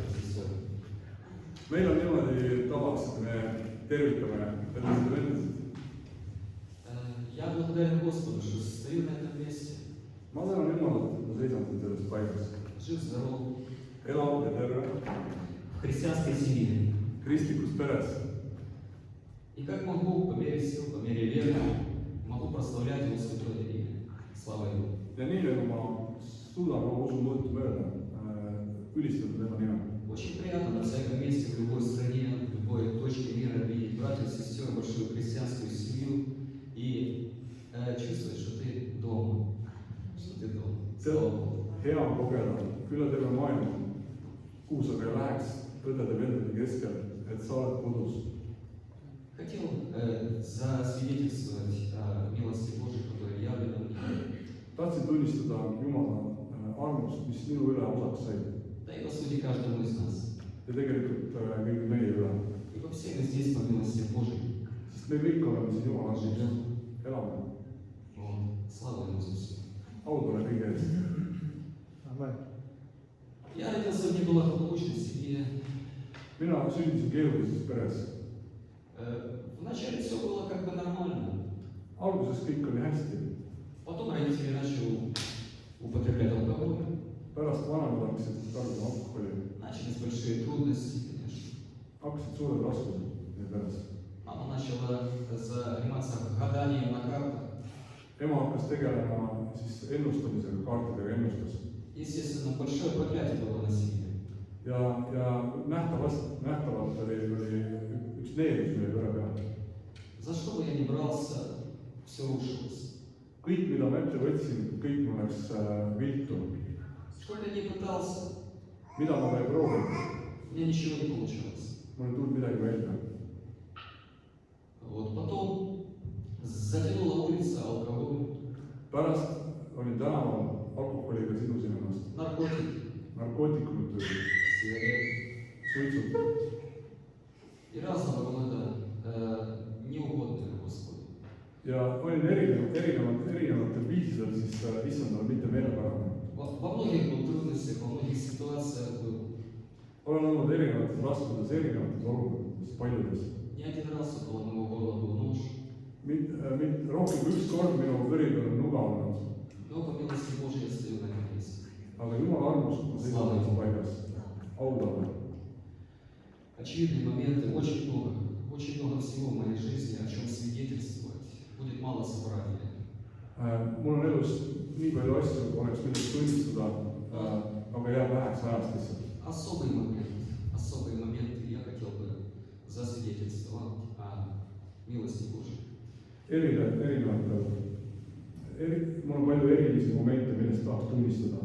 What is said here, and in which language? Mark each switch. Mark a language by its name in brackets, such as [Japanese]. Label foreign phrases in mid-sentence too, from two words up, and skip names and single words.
[Russian] все. [Estonian] meil on niimoodi tavaks, et me tervitame õnnestunud vendasid. [Russian] Я благодарен Господу, что стою на этом месте. [Estonian] Ma tänan Jumalat, et ma seisan siin selles paigas. [Russian] Жив-здоров. [Estonian] Elav ja terve, [Russian] В христианской семье. [Estonian] kristlikus peres. [Russian] И как могу, по мере сил, по мере веры, могу прославлять Его святое имя. Слава Ему. [Estonian] Ja nii nagu ma suudan oma usu mõõtu mööda ülistada tema nime. [Russian] Очень приятно на всяком месте, в любой стране, в любой точке мира видеть братьев и сестер, большую христианскую семью и чувствовать, что ты дома. Что ты дома. [Estonian] See on hea kogeda üle terve maailma, kuhu sa ka läheks õdede vendade keskel, et sa oled kodus. [Russian] Хотел засвидетельствовать о милости Божьей, которая явлена мне. [Estonian] Tahtsin tunnistada Jumala armust, mis minu üle osaks sai. [Russian] Да и по сути каждому из нас. [Estonian] Ja tegelikult kõigi meie üle. [Russian] Ибо все мы здесь по милости Божьей. [Estonian] Sest me kõik oleme siin Jumala armust. Elame. [Russian] Вот. Слава Ему за все. [Estonian] Audule kõige eest. [Russian] Я родился в неблагополучной семье. [Estonian] Mina sündisin keerulises peres. [Russian] Вначале все было как бы нормально. [Estonian] Alguses kõik oli hästi. [Russian] Потом родители начали употреблять алкоголь. [Estonian] Pärast vanemad hakkasid tarbima alkoholi. [Russian] Начались большие трудности, конечно. [Estonian] Hakkasid suured raskused meie peres. [Russian] Мама начала заниматься гаданием на картах. [Estonian] Ema hakkas tegelema siis ennustamisega, kaartidega ennustas. [Russian] Естественно, большое проклятие было на семье. [Estonian] Ja nähtavalt oli üks needus meie pere peal. [Russian] За что бы я ни брался, все рушилось. [Estonian] Kõik, mida ma ette võtsin, kõik mul läks viltu. [Russian] Что бы я ни пытался, [Estonian] Mida ma ei proovinud, [Russian] у меня ничего не получалось. [Estonian] mul ei tulnud midagi välja. [Russian] Вот потом затянула улица алкоголь, [Estonian] Pärast olin tänaval alkoholiga sidusin ennast. [Russian] наркотики, [Estonian] Narkootikumid tulid, [Russian] сигареты. [Estonian] suitsud [Russian] И разного рода неугодные Господу. [Estonian] ja olin erinevatel viisidel siis issandale mitte meelepärane. [Russian] Во многих был трудностях, во многих ситуациях был. [Estonian] Olen olnud erinevates raskudes, erinevates olukordades, paljudes. [Russian] Не один раз около моего горла был нож. [Estonian] Rohkem kui üks kord minu kõri peal on nuga olnud, [Russian] Но по милости Божьей я стою на этом месте. [Estonian] aga Jumala armust ma seisan selles paigas. Audale. [Russian] Очевидные моменты, очень много всего в моей жизни, о чем свидетельствовать. Будет мало собрания. [Estonian] Mul on elus nii palju asju, oleks millest tunnistada, aga jääb väheks ajast lihtsalt. [Russian] Особые моменты я хотел бы засвидетельствовать о милости Божьей. [Estonian] Mul on palju erilisi momente, millest tahaks tunnistada.